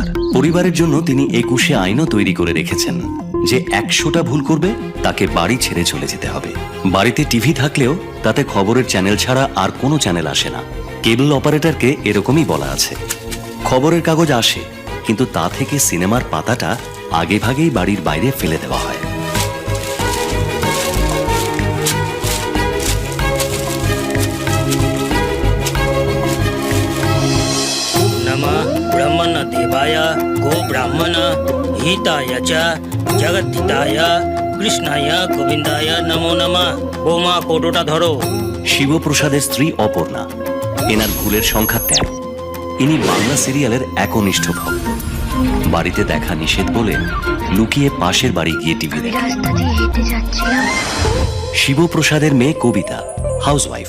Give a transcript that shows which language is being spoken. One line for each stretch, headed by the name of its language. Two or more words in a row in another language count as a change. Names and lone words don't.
Bangla: পরিবারের জন্য তিনি ২১শে আইনও তৈরি করে রেখেছেন যে ১০০টা ভুল করবে তাকে বাড়ি ছেড়ে চলে যেতে হবে। বাড়িতে টিভি থাকলেও তাতে খবরের চ্যানেল ছাড়া আর কোনো চ্যানেল আসে না। কেবল অপারেটরকে এরকমই বলা আছে। খবরের কাগজ আসে, কিন্তু তা থেকে সিনেমার পাতাটা আগে ভাগেই বাড়ির বাইরে ফেলে দেওয়া হয়।
Sanskrit: नमः ब्रह्मण देवाय गो ब्राह्मण हिताय च जगद्धिताय कृष्णाय गोविंदाय नमो नमः।
Bangla: বোমা কোটোটা ধরো। শিবপ্রসাদের স্ত্রী অপর্ণা, এনার ভুলের সংখ্যা ১৩। ইনি বাংলা সিরিয়ালের একনিষ্ঠ ভক্ত। বাড়িতে দেখা নিষেধ বলে লুকিয়ে পাশের বাড়ি গিয়ে টিভি দেখে। শিবপ্রসাদের মেয়ে কবিতা, হাউসওয়াইফ।